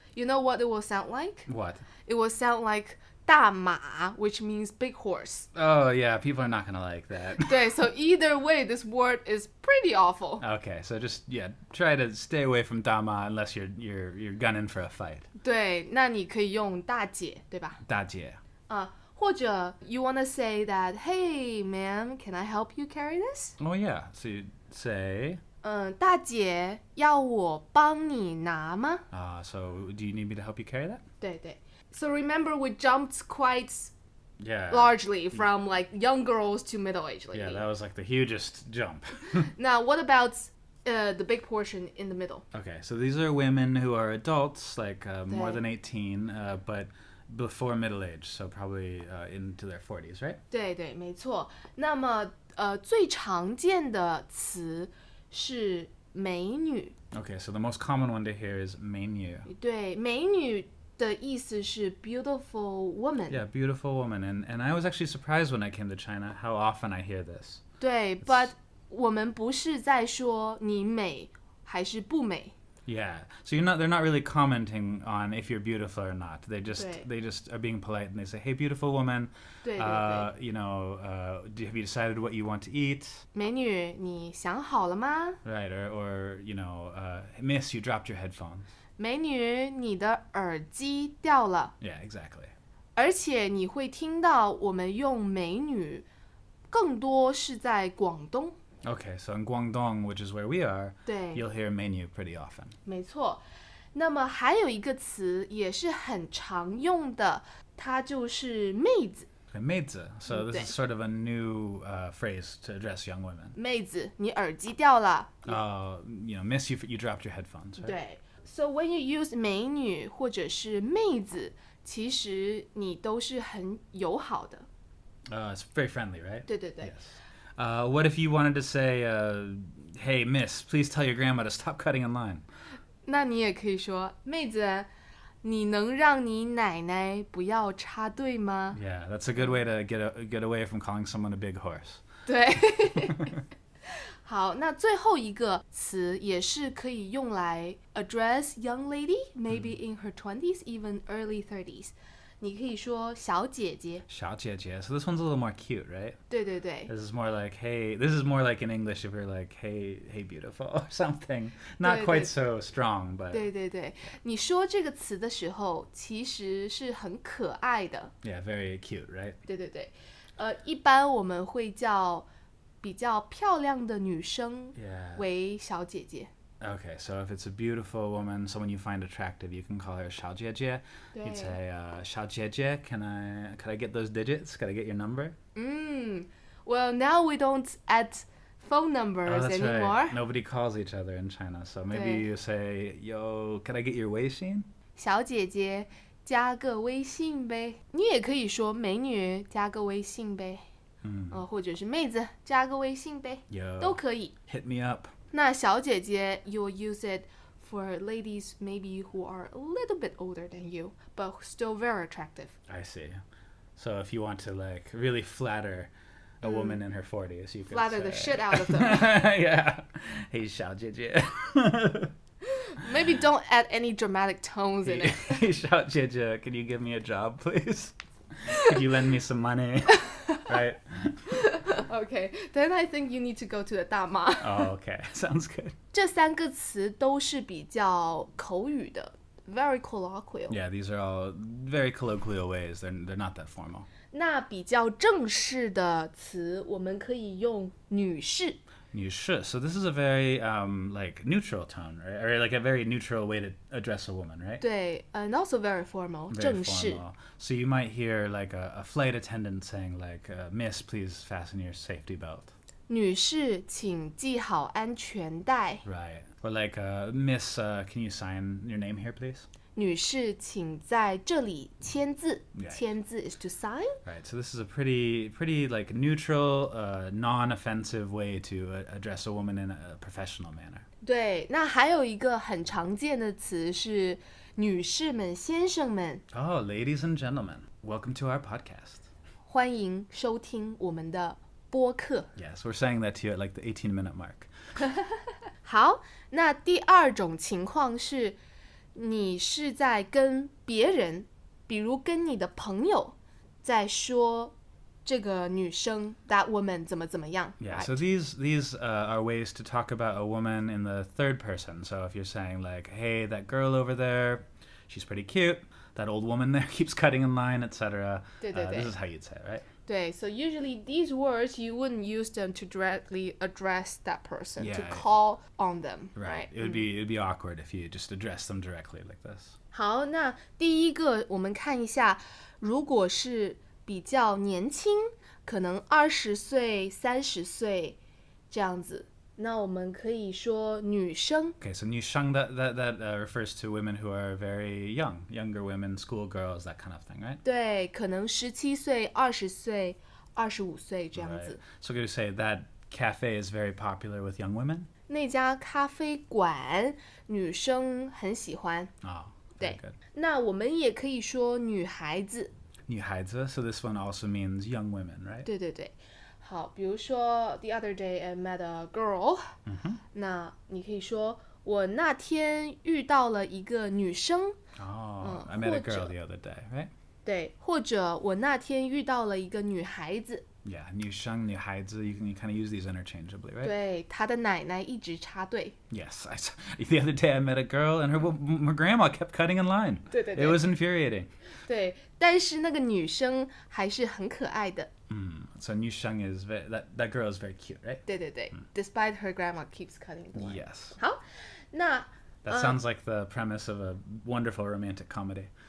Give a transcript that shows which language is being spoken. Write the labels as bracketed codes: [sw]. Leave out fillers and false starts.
[en] You know what it will sound like? What? It will sound like 大马, which means big horse. Oh yeah, people are not gonna like that. [zh] 对 [en] so either way, this word is pretty awful. Okay, so just try to stay away from 大妈 unless you're gunning for a fight. [zh] 对，那你可以用大姐，对吧？大姐。或者 [en] you wanna say that, hey, ma'am, can I help you carry this? Oh yeah, so you say. [zh] 大姐，要我帮你拿吗？ [en] So do you need me to help you carry that? [zh] 对对。 [en] So remember, we jumped quite Yeah. largely from like young girls to middle-aged lady. Yeah, that was like the hugest jump. Now, what about the big portion in the middle? Okay, so these are women who are adults, like more than 18, but before middle age, so probably into their 40s, right? [zh] 对对，没错。那么最常见的词是美女。 [en] Okay, so the most common one to hear is 美女。 [zh] 对，美女的意思是 [en] beautiful woman. Yeah, beautiful woman. And I was actually surprised when I came to China how often I hear this. [zh] 对 [en] but [zh] 我们不是在说你美还是不美。 [en] Yeah, so they're not really commenting on if you're beautiful or not. They just [zh] 对。 [en] they just are being polite and they say, "Hey, beautiful woman, [zh] 对对对。 [en] you know, have you decided what you want to eat?" [zh] 美女，你想好了吗？ [en] Right, or you know, "Miss, you dropped your headphones." [zh] 美女，你的耳机掉了。 [en] Yeah, exactly. [zh] 而且你会听到我们用美女，更多是在广东。 [en] Okay, so in Guangdong, which is where we are, [zh] 对， [en] you'll hear menu pretty often. [zh] 没错。那么还有一个词也是很常用的，它就是妹子。 [en] Okay, 妹子.So this [zh] 对。 [en] is sort of a new phrase to address young women. [zh] 妹子，你耳机掉了。 [en] You know, "Miss, you dropped your headphones." Right? [zh] 对 ， [en] so when you use [zh] 美女或者是妹子，其实你都是很友好的。 [en] It's very friendly, right? [zh] 对对对。 [en] Yes. What if you wanted to say, "Hey, miss, please tell your grandma to stop cutting in line"? [zh] 那你也可以说，妹子，你能让你奶奶不要插队吗？ [en] Yeah, that's a good way to get away from calling someone a big horse. [zh] 对。好，那最后一个词也是可以用来 [en] address young lady, maybe in her 20s, even early 30s. [zh] 你可以说小姐姐。小姐姐. [en] So this one's a little more cute, right? [zh] 对对对。 [en] This is more like, hey, this is more like in English if you're like, hey, beautiful, or something. Not quite so strong, but [zh] 对对对，你说这个词的时候，其实是很可爱的。 [en] yeah, very cute, right? [zh] 对对对，一般我们会叫比较漂亮的女生 [en] Yeah. [zh] 为小姐姐。 [en] Okay, so if it's a beautiful woman, someone you find attractive, you can call her 小姐姐. You'd [zh] 对 [en] say, 小姐姐, could I get those digits? Could I get your number? Well, now we don't add phone numbers Oh, that's anymore. right. Nobody calls each other in China, so maybe 对 you say, "Yo, could I get your 微信?" [zh] 小姐姐加个微信呗。你也可以说美女加个微信呗，或者是妹子加个微信呗， [en] Yo, [zh] 都可以。 [en] hit me up. [zh] 那 [en] 小姐姐 you'll use it for ladies maybe who are a little bit older than you, but still very attractive. I see. So if you want to like really flatter a woman in her 40s, you could Flatter the shit out of them. Yeah. Hey, 小姐姐. Maybe don't add any dramatic tones in it. Hey, 小姐姐, can you give me a job, please? Could you lend me some money? Right? Okay, then I think you need to go to the 大妈。 Oh, okay. Sounds good. [zh] 这三个词都是比较口语的 [en] very colloquial. Yeah, these are all very colloquial ways. They're not that formal. [zh] 那比较正式的词，我们可以用女士。 [en] You should. So this is a very like neutral tone, right? Or like a very neutral way to address a woman, right? [zh] 对 [en] and also very formal, Very [zh] 正式。 [en] formal. So you might hear like a flight attendant saying like, "Miss, please fasten your safety belt." [zh] 女士请系好安全带。 [en] Right. Or like, Miss, can you sign your name here, please? [zh] 女士请在这里签字。 [en] Yeah. 签字 is to sign. Right. So this is a pretty like neutral, non-offensive way to address a woman in a professional manner. [zh] 对，那还有一个很常见的词是女士们、先生们， [en] Oh, ladies and gentlemen, welcome to our podcast. [zh] 欢迎收听我们的播客。 [en] Yes, we're saying that to you at like the 18-minute mark. [zh] 好，那第二种情况是，你是在跟别人，比如跟你的朋友，在说这个女生 [en] that woman [zh] 怎么怎么样。 [en] Yeah, right? so these are ways to talk about a woman in the third person. So if you're saying like, hey, that girl over there, she's pretty cute. That old woman there keeps cutting in line, etc. [zh] 对对对。 [en] This is how you'd say it, right? [zh] 对 [en] so usually these words you wouldn't use them to directly address that person, to Yeah. call on them, Right. right? It would be awkward if you just address them directly like this. [zh] 好，那第一个我们看一下，如果是比较年轻，可能20岁、30岁这样子，那我们可以说女生。 [en] Okay, so 女生 that refers to women who are very young, younger women, schoolgirls, that kind of thing, right? [zh] 对，可能17岁、20岁、25岁这样 [en] Right. [zh] 子。 [en] So could you say that cafe is very popular with young women? [zh] 那家咖啡馆女生很喜欢。 [en] Oh, very [zh] 对 [en] good. [zh] 那我们也可以说女孩子。 [en] 女孩子, so this one also means young women, right? [zh] 对对对。好，比如说 [en] the other day I met a girl， [zh] 那你可以说我那天遇到了一个女生。 [en] Oh, I met a girl the other day, right? [zh] 对，或者我那天遇到了一个女孩子。 [en] Yeah, 女生, 女孩子, you kind of use these interchangeably, right? [zh] 对，她的奶奶一直插队。 [en] Yes, the other day I met a girl and her grandma kept cutting in line. [zh] 对对对。 [en] It was infuriating. [zh] 对，但是那个女生还是很可爱的。 [en] So 女生 is that girl is very cute, right? [zh] 对对对， [en] despite her grandma keeps cutting the line. Yes. [zh] 好，那 [en] That sounds like the premise of a wonderful romantic comedy.